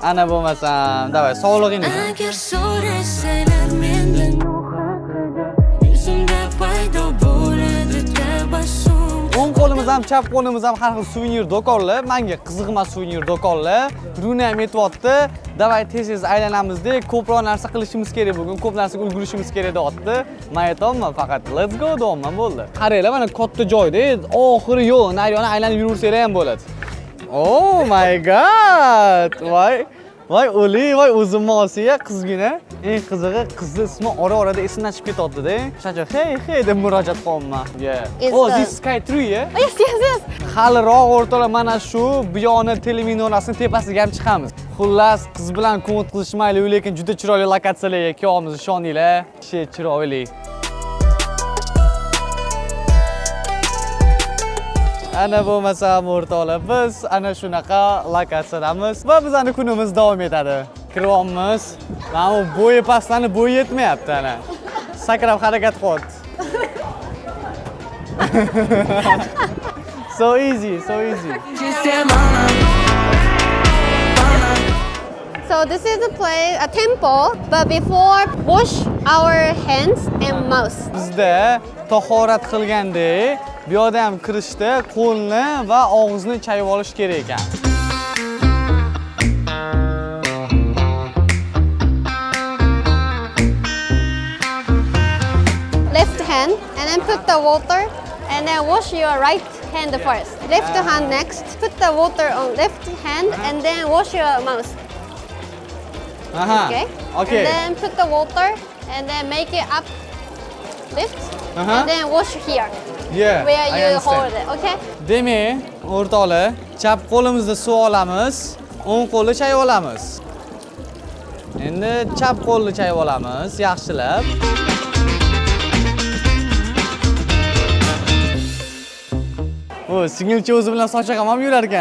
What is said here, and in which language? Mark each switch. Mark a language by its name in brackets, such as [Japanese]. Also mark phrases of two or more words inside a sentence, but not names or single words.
[Uzbek] Ana bo'lmasam, davay, sog'lig'ingiz. Agar so'rasalar mendan u haqida, yuzimda paydo bo'ladi tabassum. O'ng qo'limiz ham, chap qo'limiz ham har xil suvenir do'konlar. Menga qiziq emas suvenir do'konlar. Runa ham aytibdi, davay tez-tez aylanamizda, ko'proq narsa qilishimiz kerak bugun, ko'p narsaga ulgurishimiz kerak deyapti. Men aytaman faqat [English] let's go [Uzbek] deyman bo'ldi. Qaranglar, mana katta joyda, oxiri yo'q, nariyona aylanib yuraversanglar ham bo'ladi. [English] Oh my god! [Uzbek] Voy o'li, voy o'zimni olsiya qizgina. Eng qizig'i qizni ismi ora-orada esimdan chiqib ketyapti-da. Shuncha hey deb murojaat qilaman. [English] Is Oh, the- this Sky 3, yeah? Oh, yes. [Uzbek] Haliroq o'rtalar mana shu buyoni teleminorasining tepasiga ham chiqamiz. Xullas, qiz bilan ko'ngil qilishmayli, lekin juda chiroyli lokatsiyalarga kelyapmiz, ishoninglar. Shay chiroyli. Ana bo'lmasam o'rtoqlar, biz ana shunaqa lokatsiyadamiz va bizning kunimiz davom etadi. Kiryapmiz. Mana bu bo'yi pastlarni bo'yi yetmayapti ana. Sakrab harakat qilyapti. [English] So easy. So this is a temple, but before wash our hands and mouth. [Uzbek] Bizda tahorat qilgandek, bu yerda ham kirishda qo'lni va og'izni chayib olish kerak ekan. [English] Left hand, and then put the water, and then wash your right hand first. Left hand next. Put the water on left hand, and then wash your mouth. Aha. Okay. And then put the water, and then make it up, lift, and then wash here. Yeah. Where I you understand. hold it, okay? [Uzbek] Demak, o'rtoqlar, chap qo'limizda suv olamiz, o'ng qo'lni chayib olamiz. Endi chap qo'lni chayib olamiz, yaxshilab. O, singilcha o'zi bilan soch ham yurar ekan.